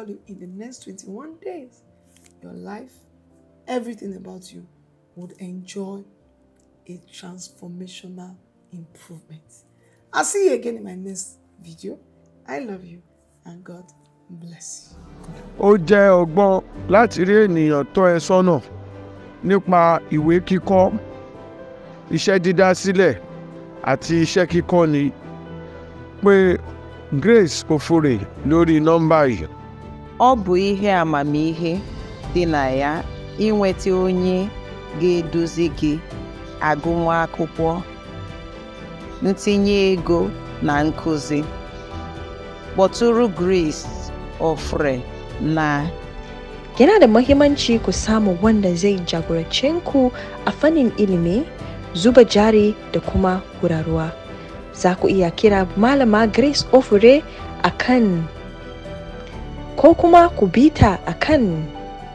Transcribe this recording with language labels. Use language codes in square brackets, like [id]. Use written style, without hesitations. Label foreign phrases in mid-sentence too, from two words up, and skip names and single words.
[en] And I tell you, in the next 21 days, your life everything about you would enjoy a transformational improvement. I'll see you again in my next video. I love you and God bless you. [yo] Ó jẹ́ ọgbọ́n láti rí ènìyàn tọ́ ẹ sọ́nà nípa ìwé kíkọ, iṣẹ́ dídá sílẹ̀ àti iṣẹ́ kíkọ́ ni. Pé Grace Ofure lórí nọ́mbà yìí. [ig] Ọ bụ ihe amamihe dị na ya inweta onye ga-eduzi gị agụmakwụkwọ, ntinye ego na nkuzi. Kpọtụrụ Grace Ofure na [ha] Yana da muhimmanci ku samu wanda zai jagorance ku a fannin ilimi, zuba jari da kuma horarwa. Za ku iya kira Malama Grace Ofure akan ko kuma ku bita akan